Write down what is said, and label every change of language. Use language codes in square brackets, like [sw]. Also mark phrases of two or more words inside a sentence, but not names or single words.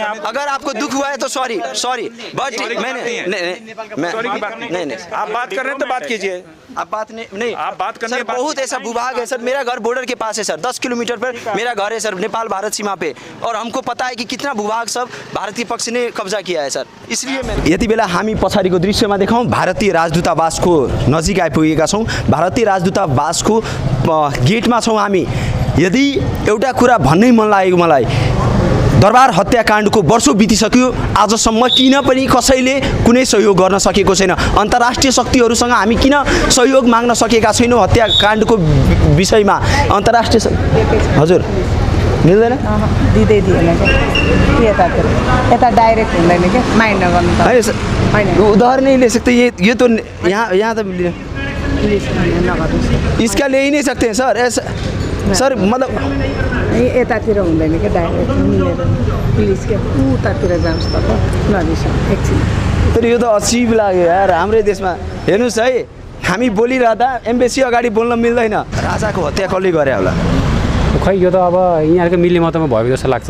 [hi] अगर आपको दुख हुआ है तो [en] sorry, but [hi] मैंने नहीं, आप बात कर रहे हैं तो बात कीजिए। आप बात नहीं, आप बात करने सर, बहुत ऐसा भूभाग है सर। मेरा घर बॉर्डर के पास है सर, 10 किलोमीटर पर मेरा घर है सर, नेपाल भारत सीमा पे, और हमको पता है कि कितना भूभाग सब भारतीय पक्ष ने कब्जा किया है सर। इसलिए मैं [ne] यति बेला हामी पछाडिको दृश्यमा देखाउँ, भारतीय राजदूतावासको नजिक आइपुगेका छौँ। भारतीय राजदूतावासको गेटमा छौँ हामी। यदि एउटा कुरा भन्नै मन लागेको मलाई, दरबार हत्याकाण्डको वर्षौँ बितिसक्यो, आजसम्म किन पनि कसैले कुनै सहयोग गर्न सकेको छैन। अन्तर्राष्ट्रिय शक्तिहरूसँग हामी किन सहयोग माग्न सकेका छैनौँ हत्याकाण्डको विषयमा? अन्तर्राष्ट्रिय हजुर मिल्दैन, दिँदै दिएन क्या यता डाइरेक्ट हुँदैन क्या, माइन्ड नगर्नु त होइन। [hi] उदाहरण नहीं ले सकते, ये तो यहाँ तो इसका ले ही नहीं सकते हैं सर। ऐसा सर मतलब [ne] यतातिर हुँदैन क्या, डाइरेक्ट मिलेर पुलिसको उतातिर जान्छ त नजिसम्म एकछिन। तर यो त अजीब लाग्यो यार हाम्रै देशमा। हेर्नुहोस् है, हामी बोलिरहँदा एम्बेसी अगाडि बोल्न मिल्दैन। राजाको हत्या कसले गरे होला? खै यो त अब यहाँको मिलीमतमा भएको जस्तो लाग्छ।